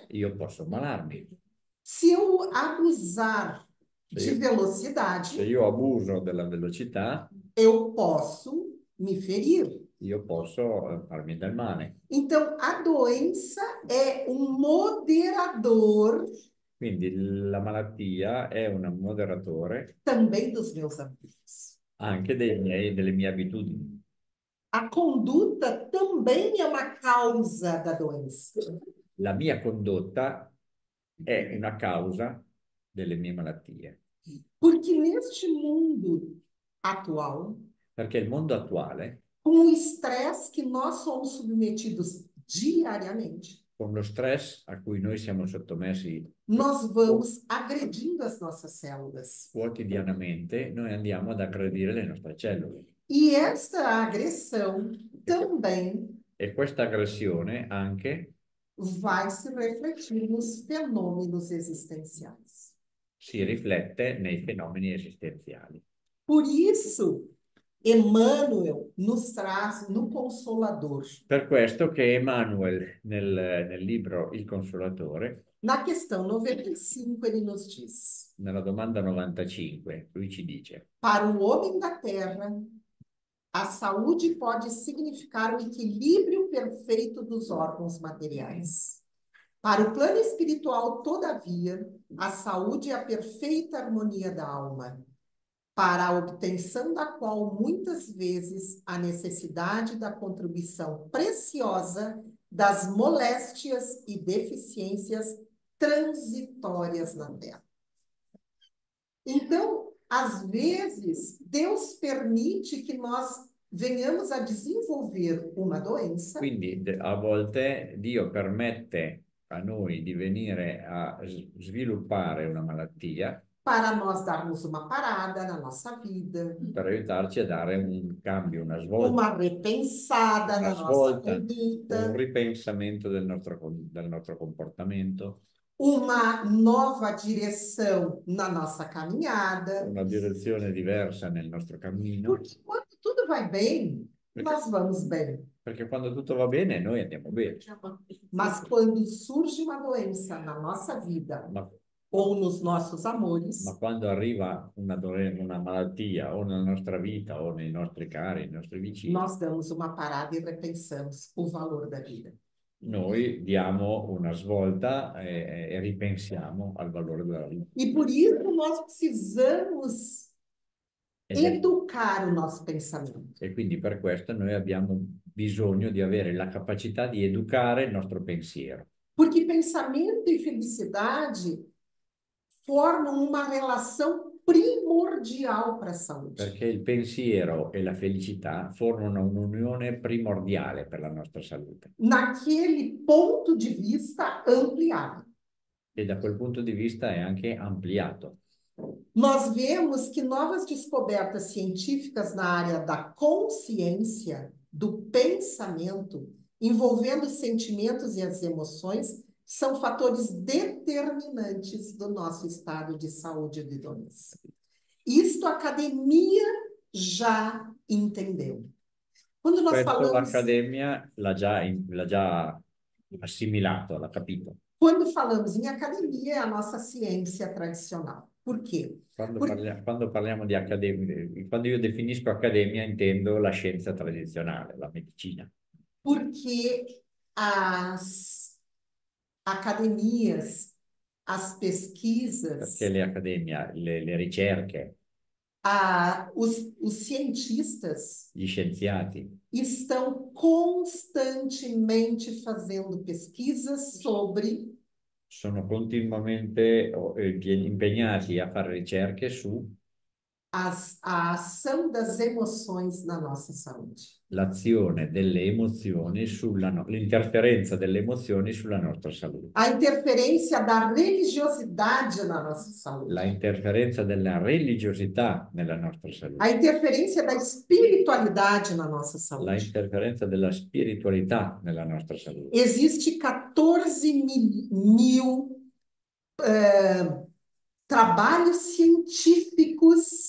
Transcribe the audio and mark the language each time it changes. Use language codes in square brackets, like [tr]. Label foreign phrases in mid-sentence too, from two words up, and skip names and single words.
[it] io posso ammalarmi. [pt] Se eu abusar de Se velocidade, [it] io abuso della velocità, [pt] eu posso me ferir. [it] io posso farmi del male. [pt] Então, a doença é um moderador [it] Quindi la malattia è un moderatore [pt] também dos meus hábitos. [it] anche delle mie abitudini. [pt] A conduta também é uma causa da doença. [it] La mia condotta è una causa delle mie malattie. [pt] Porque neste mundo atual, [it] Perché il mondo attuale, [pt] com o estresse que nós somos submetidos diariamente, [it] con lo stress a cui noi siamo sottomessi [pt] nós vamos agredindo as nossas células. [it] quotidianamente, noi andiamo ad aggredire le nostre cellule. [pt] E esta agressão também [it] E questa aggressione anche [pt] vai se refletir nos fenômenos existenciais. [it] si riflette nei fenomeni esistenziali. [pt] Por isso, Emmanuel nos traz no Consolador, [it] Per questo che Emmanuel nel libro Il Consolatore, [pt] na questão 95, ele nos diz: [it] nella domanda 95, lui ci dice: [pt] para o homem da terra, a saúde pode significar o equilíbrio perfeito dos órgãos materiais. Para o plano espiritual, todavia, a saúde é a perfeita harmonia da alma, para a obtenção da qual muitas vezes a necessidade da contribuição preciosa das moléstias e deficiências transitórias na Terra. Então, às vezes, Deus permite que nós venhamos a desenvolver uma doença. [it] Quindi a volte Dio permette a noi di venire a sviluppare una malattia [pt] para nós darmos uma parada na nossa vida, [it] per aiutarci a dare un cambio, una svolta, [pt] uma repensada na nossa conduta, [it] un ripensamento del nostro comportamento, [pt] uma nova direção na nossa caminhada. [it] una direzione diversa nel nostro cammino. [pt] Porque quando tudo vai bem, nós vamos bem. [it] Perché quando tutto va bene, noi andiamo bene. [pt] Mas quando surge uma doença na nossa vida ou nos nossos amores, [it] Ma quando arriva una malattia o nella nostra vita o nei nostri cari, nei nostri vicini, [pt] nós damos uma parada e repensamos o valor da vida. [it] noi diamo una svolta e ripensiamo al valore della vita. [pt] E por isso nós precisamos educar o nosso pensamento. [it] E quindi per questo noi abbiamo bisogno di avere la capacità di educare il nostro pensiero. [pt] Porque pensamento e felicidade formam uma relação primordial para a saúde. [it] Perché il pensiero e la felicità formano un'unione primordiale per la nostra salute. [pt] Naquele ponto de vista ampliado. [it] E da quel punto di vista è anche ampliato. [pt] Nós vemos que novas descobertas científicas na área da consciência, do pensamento, envolvendo os sentimentos e as emoções, são fatores determinantes do nosso estado de saúde e de doença. Isto a academia já entendeu. Quando nós [it] Questo [pt] falamos, [it] l'accademia l'ha già assimilato, l'ha capito. [pt] quando falamos em academia, é a nossa ciência tradicional. Por quê? [it] Quando parliamo di accademia, quando io definisco accademia intendo la scienza tradizionale, la medicina. [pt] Porque as academias, as pesquisas, [it] Perché le accademie, le ricerche, [pt] os cientistas [it] gli scienziati [pt] estão constantemente fazendo pesquisas sobre [it] sono continuamente impegnati a fare ricerche su [pt] a ação das emoções na nossa saúde. [it] l'azione delle emozioni l'interferenza delle emozioni sulla nostra salute. [pt] A interferência da religiosidade na nossa saúde. [it] La interferenza della religiosità nella nostra salute. [pt] A interferência da espiritualidade na nossa [it] La [pt] saúde. [it] interferenza della spiritualità nella nostra salute. [pt] Existe 14 mil trabalhos científicos